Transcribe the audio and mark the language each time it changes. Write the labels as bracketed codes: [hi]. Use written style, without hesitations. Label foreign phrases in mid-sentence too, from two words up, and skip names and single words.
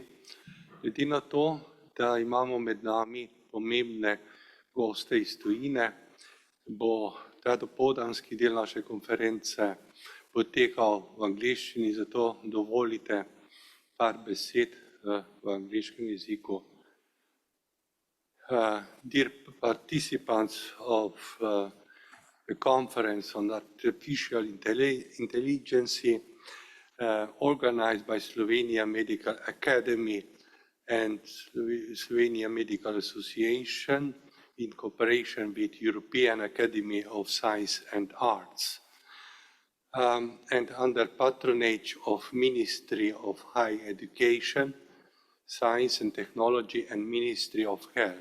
[sl] Glede na to, da imamo med nami pomembne goste iz tujine, bo ta dopoldanski del naše konference potekal v angleščini, zato dovolite par besed v angleškem jeziku. [en] Dear participants of the Conference on Artificial Intelligence organized by Slovenia Medical Academy and Slovenia Medical Association in cooperation with European Academy of Science and Arts and under patronage of Ministry of Higher Education, Science and Technology and Ministry of Health.